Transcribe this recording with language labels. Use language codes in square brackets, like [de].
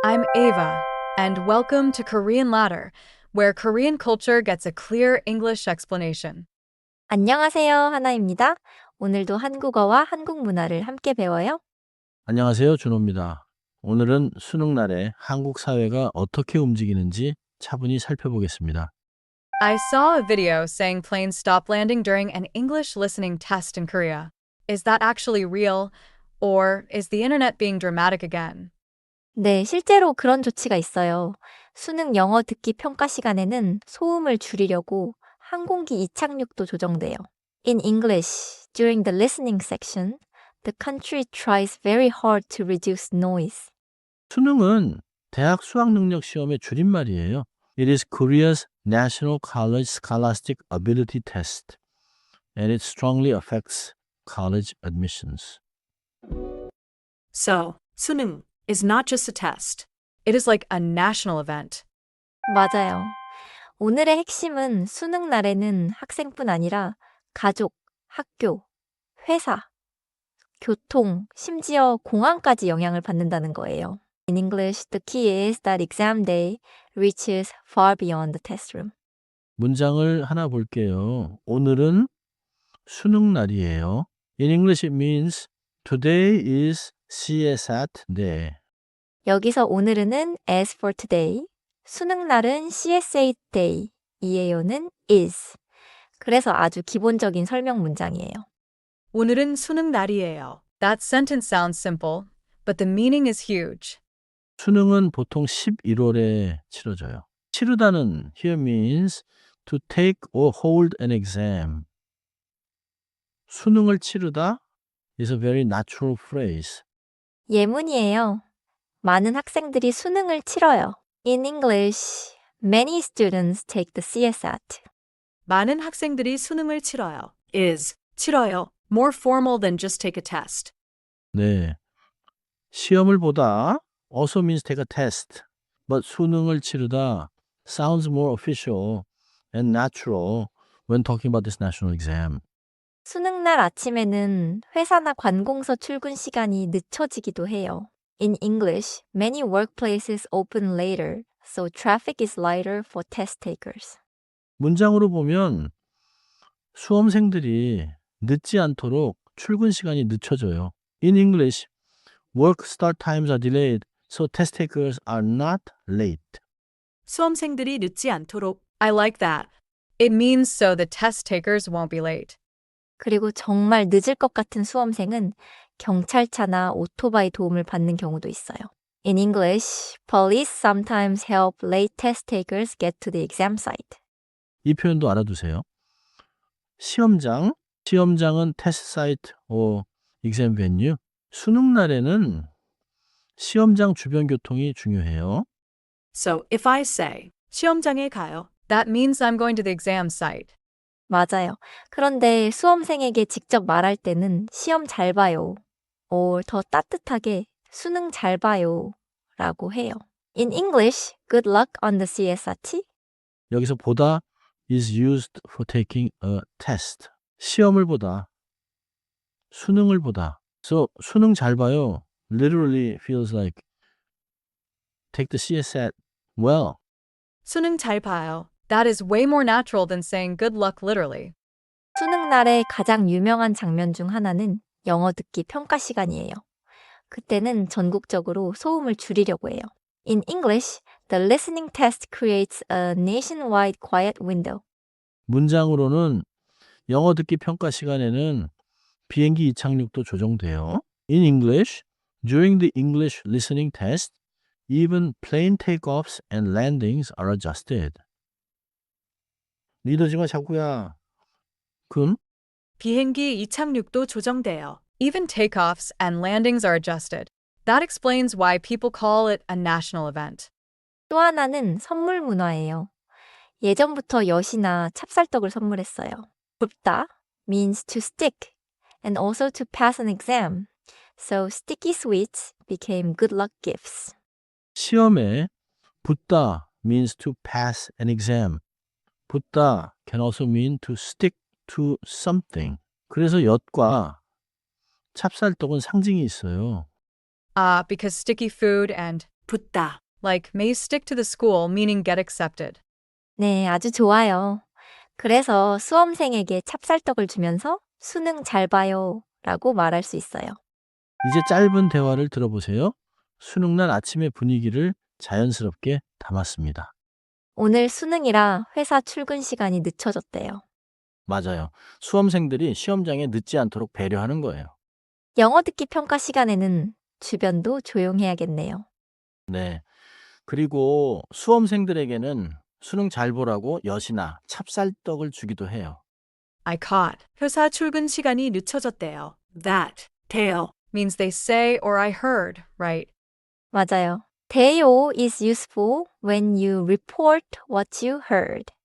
[en] I'm Ava, and welcome to Korean Ladder, where Korean culture gets a clear English explanation. [ko] 안녕하세요, 하나입니다. 오늘도 한국어와 한국 문화를 함께 배워요. 안녕하세요. 준호입니다. 오늘은 수능날에 한국 사회가 어떻게 움직이는지 차분히 살펴보겠습니다. [en] I saw a video saying planes stop landing during an English listening test in Korea. Is that actually real, or is the internet being dramatic again? [ko] 네, 실제로 그런 조치가 있어요. 수능 영어 듣기 평가 시간에는 소음을 줄이려고 항공기 이착륙도 조정돼요. [en] In English, during the listening section, the country tries very hard to reduce noise. [ko] 수능은 대학 수학능력 시험의 줄임말이에요. [en] It is Korea's National College Scholastic Ability Test, and it strongly affects college admissions. So, 수능 is not just a test. It is like a national event. [ko] 맞아요. 오늘의 핵심은 수능 날에는 학생뿐 아니라 가족, 학교, 회사, 교통, 심지어 공항까지 영향을 받는다는 거예요. [en] In English, the key is that exam day reaches far beyond the test room. [ko] 문장을 하나 볼게요. 오늘은 수능날이에요. [en] In English it means today is CSAT day. [ko] 여기서 오늘은 [en] as for today, [ko] 수능 날은 [en] CSA day, [ko] 이에요는 [en] is. [ko] 그래서 아주 기본적인 설명 문장이에요. 오늘은 수능 날이에요. [en] That sentence sounds simple, but the meaning is huge. [ko] 수능은 보통 11월에 치러져요. [en] 치르다는 here means to take or hold an exam. [ko] 수능을 치르다 [en] is a very natural phrase. [ko] 예문이에요. 많은 학생들이 수능을 치러요. [en] In English, many students take the CSAT. [ko] 많은 학생들이 수능을 치러요. [en] Is 치러요. More formal than just take a test. [ko] 네. 시험을 보다 [en] also means take a test. But [ko] 수능을 치르다 [en] sounds more official and natural when talking about this national exam. [ko] 수능 날 아침에는 회사나 관공서 출근 시간이 늦춰지기도 해요. [en] In English, many workplaces open later, so traffic is lighter for test takers. [ko] 문장으로 보면 수험생들이 늦지 않도록 출근 시간이 늦춰져요. [en] In English, work start times are delayed, so test takers are not late. [ko] 수험생들이 늦지 않도록 [en] I like that. It means so the test takers won't be late. [ko] 그리고 정말 늦을 것 같은 수험생은 경찰차나 오토바이 도움을 받는 경우도 있어요. [en] In English, police sometimes help late test takers get to the exam site. [ko] 이 표현도 알아두세요. 시험장, 시험장은 [en] 테스트 사이트 or exam venue. [ko] 수능 날에는 시험장 주변 교통이 중요해요. [en] So, if I say [ko] 시험장에 가요, [en] That means I'm going to the exam site. [ko] 맞아요. 그런데 수험생에게 직접 말할 때는 시험 잘 봐요. 더 따뜻하게 수능 잘 봐요 라고 해요. [en] In English, good luck on the CSAT. 여기서 보다 is used for taking a test. [ko] 시험을 보다, 수능을 보다. [en] So [ko] 수능 잘 봐요 [en] literally feels like take the CSAT well. [ko] 수능 잘 봐요. [en] That is way more natural than saying good luck literally. [ko] 수능 날의 가장 유명한 장면 중 하나는 영어 듣기 평가 시간이에요. 그때는 전국적으로 소음을 줄이려고 해요. [en] In English, the listening test creates a nationwide quiet window. [ko] 문장으로는 영어 듣기 평가 시간에는 비행기 이착륙도 조정돼요. [en] In English, during the English listening test, even plane takeoffs and landings are adjusted. 리더지마 자꾸야. 금? [ko] 비행기 이착륙도 조정돼요. [en] Even takeoffs and landings are adjusted. That explains why people call it a national event. [ko] 또 하나는 선물 문화예요. 예전부터 엿이나 찹쌀떡을 선물했어요. [en] 굽다 means to stick and also to pass an exam. So sticky sweets became good luck gifts. [ko] 시험에 붙다 [en] means to pass an exam. 붙다 can also mean to stick to something. [ko] 그래서 엿과 찹쌀떡은 상징이 있어요. [en] Because sticky food and [ko] 붙다 [en] like may stick to the school, meaning get accepted. [ko] 네, 아주 좋아요. 그래서 수험생에게 찹쌀떡을 주면서 수능 잘 봐요 라고 말할 수 있어요. 이제 짧은 대화를 들어보세요. 수능날 아침의 분위기를 자연스럽게 담았습니다. 오늘 수능이라 회사 출근 시간이 늦춰졌대요. 맞아요. 수험생들이 시험장에 늦지 않도록 배려하는 거예요. 영어 듣기 평가 시간에는 주변도 조용해야겠네요. 네. 그리고 수험생들에게는 수능 잘 보라고 엿이나 찹쌀떡을 주기도 해요. [en] I caught. [ko] 회사 출근 시간이 늦춰졌대요. [en] That, tail. Means they say or I heard, right? [ko] 맞아요. [en] 대요 is useful when you report what you heard.